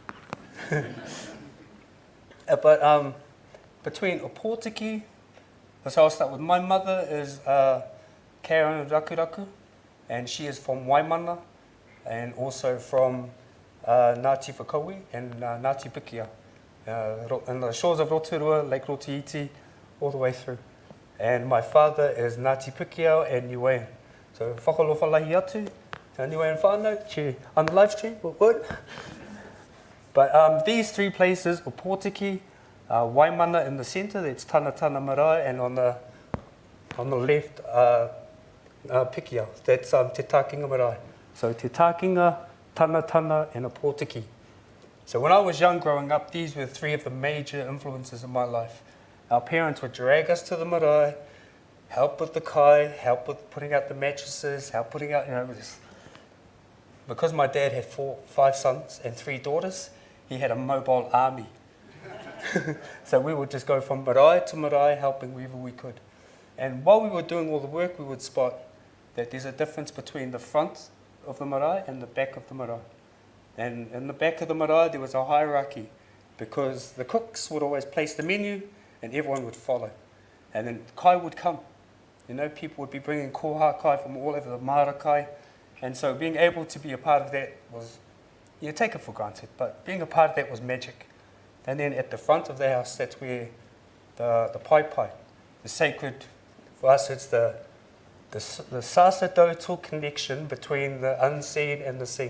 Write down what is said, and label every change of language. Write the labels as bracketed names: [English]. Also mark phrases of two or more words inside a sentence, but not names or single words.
[English] But between a Pōtiki, so I'll start with my mother is Karen Rakuraku, and she is from Waimana, and also from Ngāti Whakaui and Ngāti Pikia, in the shores of Rotorua, Lake Rotiiti, all the way through. And my father is Ngāti Pikia and Niuean. So [Niuean] whakalofa lahi atu, [English] Niuean whanau, on the live stream, what? But these three places, Pōtiki, Waimana in the centre, that's Tana Marae, and on the left, Pikia, that's Te Takinga Marae. So Te Takinga, Tana, and a Pōtiki. So when I was young growing up, these were three of the major influences in my life. Our parents would drag us to the marae, help with the kai, help with putting out the mattresses, help putting out, because my dad had 5 sons and 3 daughters, he had a mobile army. So we would just go from marae to marae, helping wherever we could. And while we were doing all the work, we would spot that there's a difference between the front of the marae and the back of the marae. And in the back of the marae, there was a hierarchy, because the cooks would always place the menu and everyone would follow. And then kai would come. People would be bringing [Māori] koha kai [English] from all over the Marakai. And so being able to be a part of that was, you take it for granted, but being a part of that was magic. And then at the front of the house, that's where the pai, the sacred, for us it's the sacerdotal connection between the unseen and the seen.